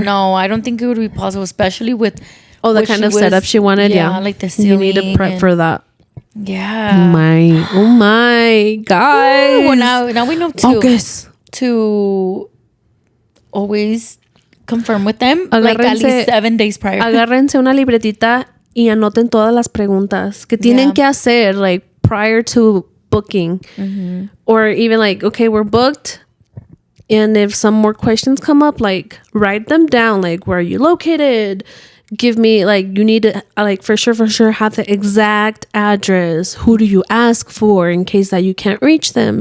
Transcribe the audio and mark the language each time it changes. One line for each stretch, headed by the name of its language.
English: No, I don't think it would be possible, especially with the kind of setup she wanted. Yeah, like the ceiling. You need to prep for that. Yeah. Oh my God. Well, now we know to always confirm with them like at least 7 days prior.
Spanish: Agárrense una libretita y anoten todas las preguntas que tienen que hacer
English: like prior to booking. Or even like, okay, we're booked. And if some more questions come up, like write them down. Like, where are you located? Give me, like, you need to, like, for sure have the exact address. Who do you ask for in case that you can't reach them?